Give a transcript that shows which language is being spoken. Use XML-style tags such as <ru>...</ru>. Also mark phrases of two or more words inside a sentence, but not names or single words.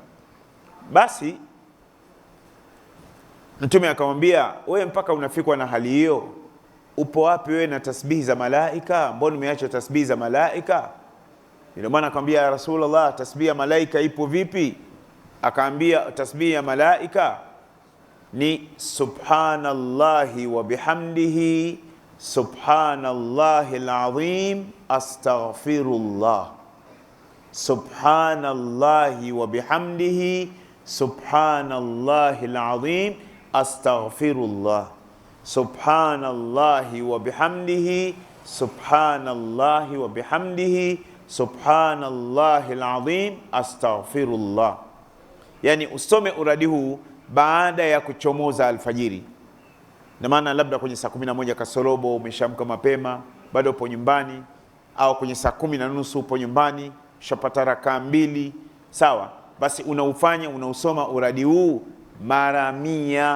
<sw>Basi Mtume akamwambia, wewe mpaka unafikwa na hali hiyo, upo wapi wewe na tasbihi za malaika? Mbona umeacha tasbihi za malaika? Ndio maana akamwambia,</sw> <ar>يا رسول الله,</ar> <sw>tasbihi ya malaika ipo vipi? Akaambia tasbihi ya malaika ni</sw> <ar>سبحان الله وبحمده سبحان الله العظيم أستغفر الله. سبحان الله وبحمده سبحان الله العظيم أستغفر الله. سبحان الله وبحمده سبحان الله وبحمده سبحان الله العظيم أستغفر الله.</ar> <sw>Yani usome uradi huu baada ya kuchomoza alfajiri. Na maana labda kwenye saa 11 kasorobo umeshamka mapema, bado upo nyumbani, au kwenye saa 10:30 upo nyumbani, ushapata rakaa 2, sawa? Basi unausoma uradi huu mara 100.</sw>